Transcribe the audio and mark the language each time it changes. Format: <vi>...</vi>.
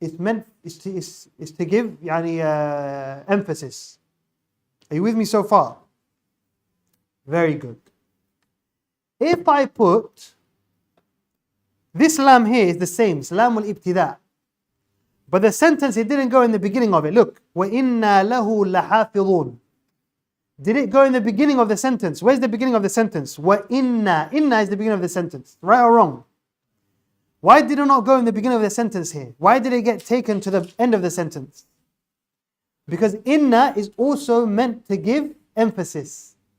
<en>It's meant is to give emphasis. Are you with me so far? Very good. If I put this lam here is the same, it's lamul ibtida. But the sentence, it didn't go in the beginning of it. Look,</en> <ar>وَإِنَّا لَهُ لَحَافِظُونَ.</ar> <en>Did it go in the beginning of the sentence? Where's the beginning of the sentence?</en> <ar>وَإِنَّا.</ar> <en>Inna is the beginning of the sentence. Right or wrong? Why did it not go in the beginning of the sentence here? Why did it get taken to the end of the sentence? Because inna is also meant to give emphasis.</en>